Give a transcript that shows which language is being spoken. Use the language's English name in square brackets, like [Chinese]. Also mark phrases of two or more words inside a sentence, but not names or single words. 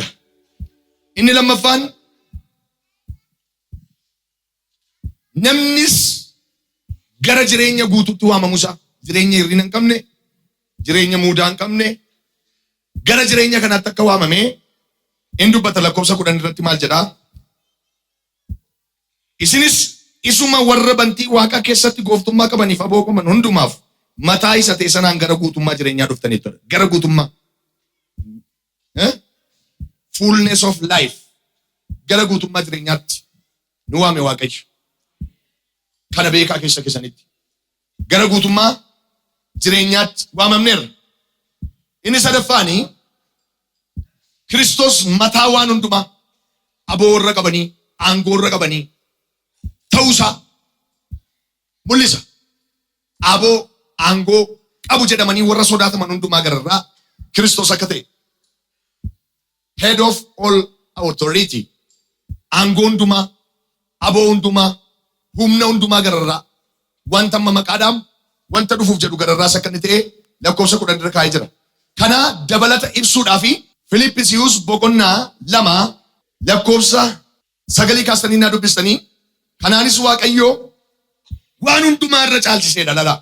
[Oromo] Inni lammaffaan namnis gara jireenya guutuutti waamamuusaa, jireenya hir'ina hin qabne, jireenya muudaa hin qabne, gara jireenya kanaatti akka waamamee in dubbata lakkoofsa 10 irratti maal jedhaa? Isinis isuma warra bantii Waaqa keessatti gooftummaa qabaniif aboo qaban hundumaaf mataa isa ta'e sanaan gara guutummaa jireenyaa dhuftaniitu. Gara guutummaa. [English] Fullness of life. [Oromo] Gara guutummaa jireenyaatti nu waame Waaqayyo. Kana beekaa keessa keessanitti. Gara guutummaa jireenyaatti waamamneerra. Inni sadaffaanii Kiristoos mataa waan hundumaa aboo irra qabanii, aangoo irra qabanii ta'uusaa mul'isa. Aboo aangoo qabu jedhamanii warra sodaataman hundumaa gararraa Kiristoos akka ta'e. [English] Head of all authority. [Oromo] Aangoo hundumaa, aboo hundumaa, humna hundumaa gararraa wanta amma maqaadhaan wanta dhufuuf jedhu gararraas akka inni ta'e lakkoofsa 10 irra kaa'ee jira. Kana dabalata ibsuudhaafi Filiippisiiyuus boqonnaa 2 lakkoofsa 9 kaastanii naa dubbistanii kanaanis Waaqayyo waan hundumaa irra caalchiseedha lalaa.